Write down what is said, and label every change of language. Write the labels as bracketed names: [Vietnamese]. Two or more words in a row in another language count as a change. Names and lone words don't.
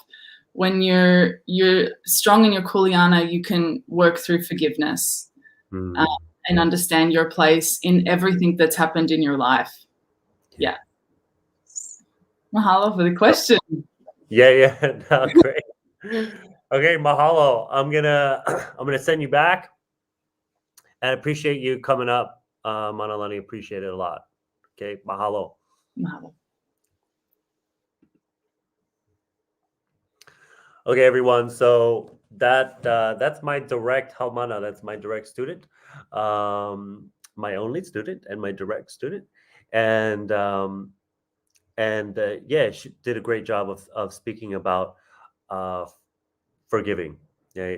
[English] When you're strong in your kuleana, you can work through forgiveness and understand your place in everything that's happened in your life. Yeah. Mahalo for the question. Yeah. No, great. Okay, mahalo. I'm gonna send you back, and I appreciate you coming up, Manalani. Appreciate it a lot. Okay, mahalo. Mahalo. Okay, everyone. So that's my direct haumana. That's my direct student, my only student, and my direct student, and yeah, she did a great job of speaking about forgiving, right?